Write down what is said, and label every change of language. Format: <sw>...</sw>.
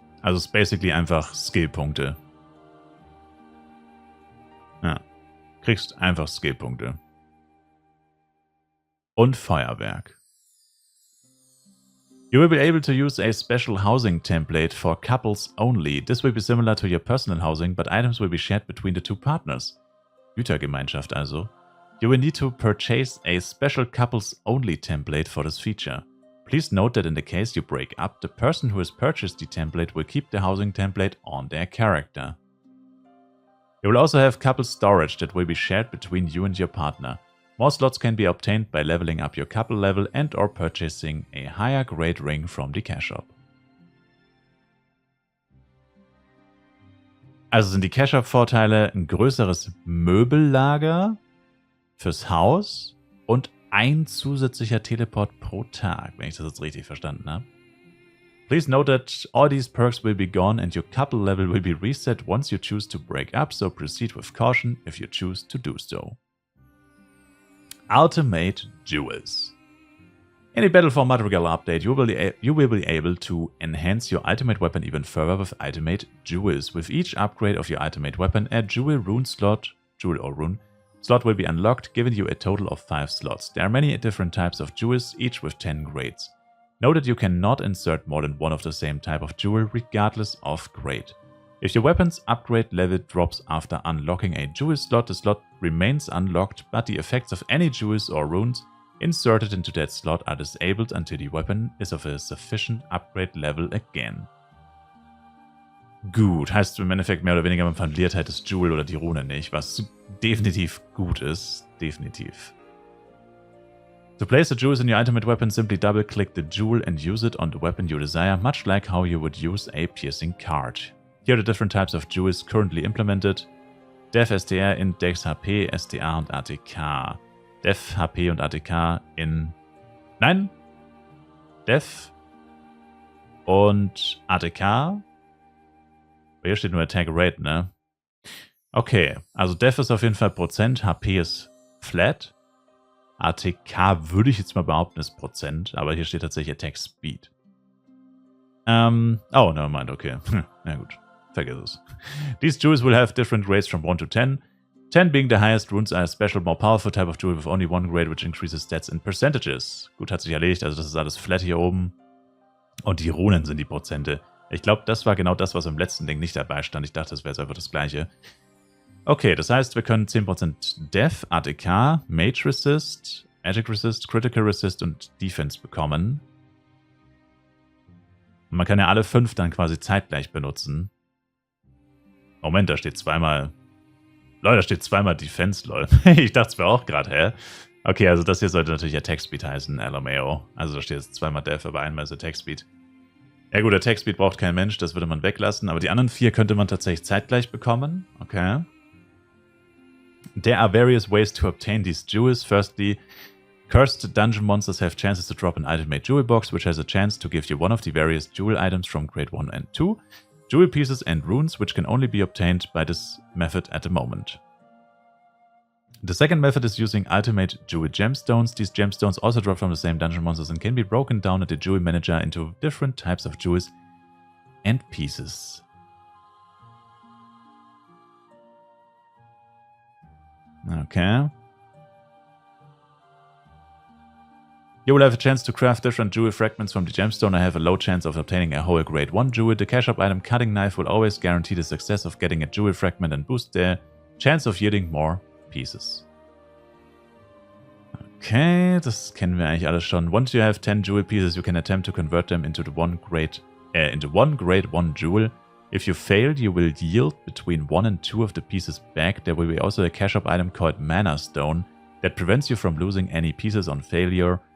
<de>Also es ist basically einfach Skillpunkte. Ja. Kriegst einfach Skillpunkte. Und Feuerwerk.</de> <en>You will be able to use a special housing template for couples only. This will be similar to your personal housing, but items will be shared between the 2 partners.</en> <de>Gütergemeinschaft also.</de> <en>You will need to purchase a special couples only template for this feature. Please note that in the case you break up, the person who has purchased the template will keep the housing template on their character. You will also have couple storage that will be shared between you and your partner. More slots can be obtained by leveling up your couple level and or purchasing a higher grade ring from the Cash Shop.</en> <de>Also sind die Cash Shop Vorteile ein größeres Möbellager fürs Haus und ein zusätzlicher Teleport pro Tag, wenn ich das jetzt richtig verstanden habe.</de> <en>Please note that all these perks will be gone and your couple level will be reset once you choose to break up, so proceed with caution if you choose to do so. Ultimate Jewels. In the Battle for Madrigal update, you will be able to enhance your ultimate weapon even further with ultimate jewels. With each upgrade of your ultimate weapon, a jewel or rune slot will be unlocked, giving you a total of 5 slots. There are many different types of jewels, each with 10 grades. Note that you cannot insert more than one of the same type of jewel, regardless of grade. If your weapon's upgrade level drops after unlocking a jewel slot, the slot remains unlocked, but the effects of any jewels or runes inserted into that slot are disabled until the weapon is of a sufficient upgrade level again.</en> <de>Gut, heißt im Endeffekt mehr oder weniger, man verliert halt das Jewel oder die Rune nicht, was definitiv gut ist. Definitiv.</de> <en>To place the jewels in your ultimate weapon, simply double-click the jewel and use it on the weapon you desire, much like how you would use a piercing card. Here are the different types of jewels currently implemented.</en> <de>Def, STR, Int, Dex, HP, STA und ATK. Def, HP und ATK in... Nein! Def und ATK. Hier steht nur Attack Rate, ne? Okay, also Def ist auf jeden Fall Prozent, HP ist Flat. ATK würde ich jetzt mal behaupten ist Prozent, aber hier steht tatsächlich Attack Speed.</de> <en>Oh, nevermind,</en> <de>okay. Na gut, vergiss es.</de> <en>These jewels will have different grades from 1 to 10. 10 being the highest, runes are a special, more powerful type of jewel with only one grade, which increases stats in percentages.</en> <de>Gut, hat sich erledigt, also das ist alles flat hier oben. Und die Runen sind die Prozente. Ich glaube, das war genau das, was im letzten Ding nicht dabei stand. Ich dachte, das wäre jetzt einfach das gleiche. Okay, das heißt, wir können 10% Def, ATK, Mage Resist, Magic Resist, Critical Resist und Defense bekommen. Und man kann ja alle 5 dann quasi zeitgleich benutzen. Moment, da steht zweimal... Leute, da steht zweimal Defense, lol. Ich dachte es mir auch gerade, hä? Okay, also das hier sollte natürlich Attack Speed heißen, LMAO. Also da steht jetzt zweimal Def, aber einmal ist Attack Speed. Ja gut, Attack Speed braucht kein Mensch, das würde man weglassen. Aber die anderen 4 könnte man tatsächlich zeitgleich bekommen. Okay.</de> <en>There are various ways to obtain these jewels. Firstly, cursed dungeon monsters have chances to drop an ultimate jewel box, which has a chance to give you one of the various jewel items from grade 1 and 2. Jewel pieces and runes, which can only be obtained by this method at the moment. The second method is using ultimate jewel gemstones. These gemstones also drop from the same dungeon monsters and can be broken down at the jewel manager into different types of jewels and pieces. Okay. You will have a chance to craft different jewel fragments from the gemstone. I have a low chance of obtaining a whole grade 1 jewel. The cash up item Cutting Knife will always guarantee the success of getting a jewel fragment and boost their chance of yielding more pieces.</en> <de>Okay, das kennen wir eigentlich alles schon.</de> <en>Once you have 10 jewel pieces, you can attempt to convert them into one grade 1 jewel. If you fail, you will yield between 1 and 2 of the pieces back. There will be also a cash up item called Mana Stone that prevents you from losing any pieces on failure.</en>